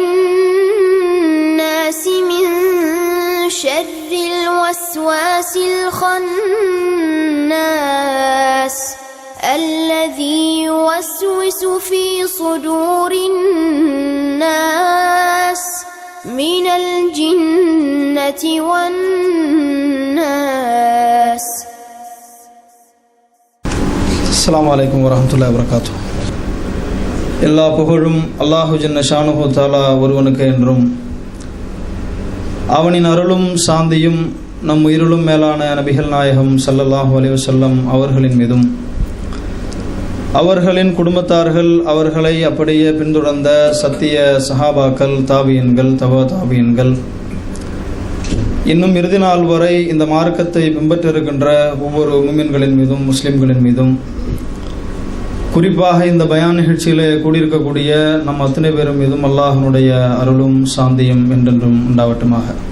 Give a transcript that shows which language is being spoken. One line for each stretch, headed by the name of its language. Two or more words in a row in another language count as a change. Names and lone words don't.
Arabic: الناس من شر الوسواس الخناس الذي يوسوس في صدور الناس من الجنة والناس. السلام عليكم ورحمة الله وبركاته.
Tamil: எல்லா புகழும்
Arabic: الله جل شأنه تعالى
Tamil: ஒருவனுக்கு என்றும், அவனின் அருளும் சாந்தியும் நம் உயிரிலும் மேலான நபிகள் நாயகம்
Arabic: صلى الله عليه وسلم
Tamil: அவர்களின் மீதும், அவர்களின் குடும்பத்தார்கள், அவர்களை அப்படியே பின்தொடர்ந்த சத்திய சஹாபாக்கள், தாபியன்கள், தபா தாபியன்கள், இன்னும் இறுதி நாள் வரை இந்த மார்க்கத்தை பின்பற்றிருக்கின்ற ஒவ்வொரு முஃமின்களின் மீதும், முஸ்லிம்களின் மீதும், குறிப்பாக இந்த பயான் நிகழ்ச்சியிலே கூடியிருக்கக்கூடிய நம் அத்தனை பேரும் மீதும் அல்லாஹ்வினுடைய அருளும் சாந்தியும் என்றென்றும் உண்டாவட்டுமாக.